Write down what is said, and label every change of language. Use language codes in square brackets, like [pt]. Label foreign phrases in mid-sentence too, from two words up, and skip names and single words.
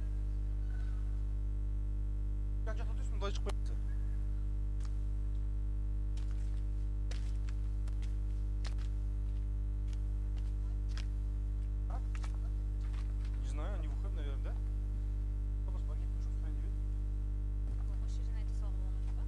[kk] Жан жақта тұрсын, мұнда шығып қоймаса. [ru] Не знаю, они выходят, наверное, да? Просто пакет нужно устроить, не видно? Машина это сломала, да?